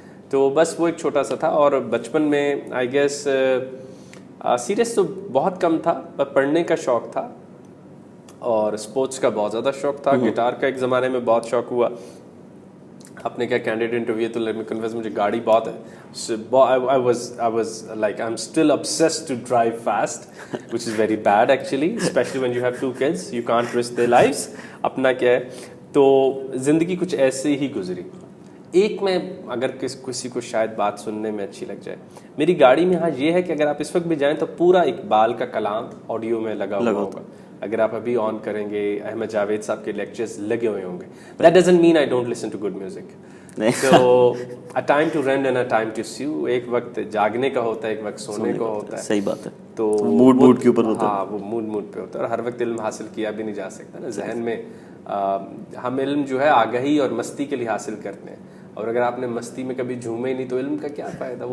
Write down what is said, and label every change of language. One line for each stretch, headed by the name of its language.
Urdu: تو بس وہ ایک چھوٹا سا تھا. اور بچپن میں
English: I guess
Urdu: سیریس تو بہت کم تھا، پر پڑھنے کا شوق تھا اور اسپورٹس کا بہت زیادہ شوق تھا. گٹار کا ایک زمانے میں بہت شوق ہوا. اپنے کیا کینڈیڈ انٹرویو تو
English: let me confess
Urdu: مجھے گاڑی بہت ہے.
English: I was like I'm still obsessed to drive fast, which is very bad actually, especially when you have 2 kids. You can't risk their lives.
Urdu: اپنا کیا ہے تو زندگی کچھ ایسے ہی گزری. ایک میں اگر کسی کو شاید بات سننے میں اچھی لگ جائے میری گاڑی میں، ہاں یہ ہے کہ اگر آپ اس وقت بھی جائیں تو پورا اقبال کا کلام آڈیو میں لگا ہوا ہوگا. اگر آپ ابھی آن کریں گے احمد جاوید صاحب کے لیکچرز لگے ہوئے ہوں گے.
English: That doesn't mean I don't listen to good music. So a time to rent and a time to sue.
Urdu: ایک وقت جاگنے کا ہوتا ہے، ایک وقت سونے کا ہوتا ہے. صحیح بات ہے. تو موڈ کے اوپر ہوتا ہے. ہاں وہ موڈ پہ ہوتا ہے. اور ہر وقت علم حاصل کیا بھی نہیں جا سکتا نا. ذہن میں ہم علم جو ہے آگہی اور مستی کے لیے حاصل کرتے ہیں، اور اگر آپ نے مستی میں کبھی جھومے ہی نہیں تو علم کا کیا فائدہ.